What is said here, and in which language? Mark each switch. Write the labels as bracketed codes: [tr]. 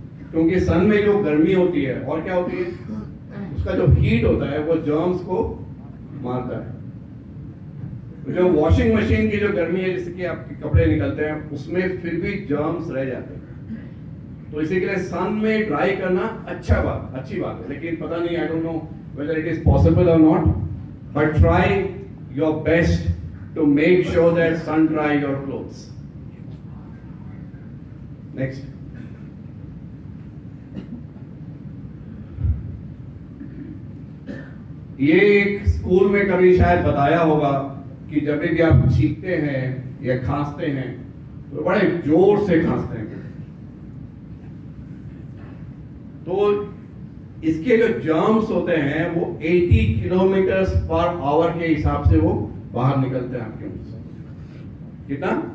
[hi] क्योंकि सन में जो गर्मी होती है, और क्या होती है, उसका जो हीट होता है वो जर्म्स को मारता है। जो वॉशिंग मशीन की जो गर्मी है, जिससे कि आपके कपड़े निकलते हैं, उसमें फिर भी जर्म्स रह जाते हैं। तो इसी के लिए सन में ड्राई करना अच्छी बात है, लेकिन पता नहीं, [en] I don't know whether it is possible or not, but try your best to make sure that sun dry your clothes. [hi] Next, ये एक स्कूल में कभी शायद बताया होगा कि जब भी आप छींकते हैं या खांसते हैं तो बड़े जोर से खांसते हैं, तो इसके जो जर्म्स होते हैं वो 80 किलोमीटर पर आवर के हिसाब से वो बाहर निकलते हैं आपके मुंह से। कितना?